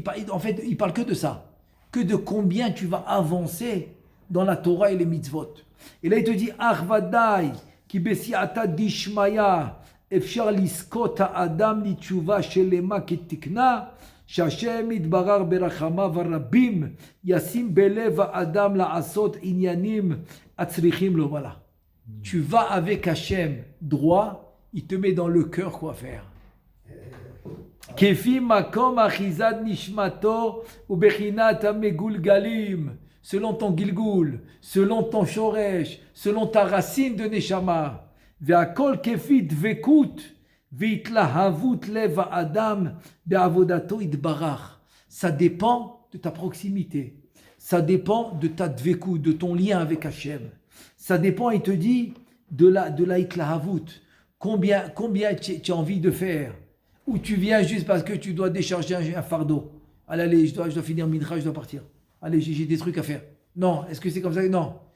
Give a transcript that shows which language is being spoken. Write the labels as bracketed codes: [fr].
[fr] En fait, il parle que de ça, que de combien tu vas avancer dans la Torah et les mitzvot. Et là, il te dit, Arvadai, ki besiata dishmaya. [he] אפשר לזכות האדם לתשובה שלמה כתקנה, שהשם יתברך ברחמיו הרבים ישים בלב האדם לעשות עניינים הצריכים לו. [fr] Voilà. Tu vas avec Hachem droit, il te met dans le cœur quoi faire. [he] כפי מקום אחיזת נשמתו ובחינת המגולגלים, [fr] selon ton gilgul, selon ton shoresh, selon ta racine de neshama. [he] והכל כפי דבקות והתלהבות לב האדם בעבודתו יתברך. [fr] Ça dépend de ta proximité. Ça dépend de ta dveku, de ton lien avec Hachem. Ça dépend, il te dit, de la itlahavut. Combien tu as envie de faire. Ou tu viens juste parce que tu dois décharger un fardeau. Allez, je dois finir Mincha, je dois partir. Allez, j'ai des trucs à faire. Non, est-ce que c'est comme ça? Non.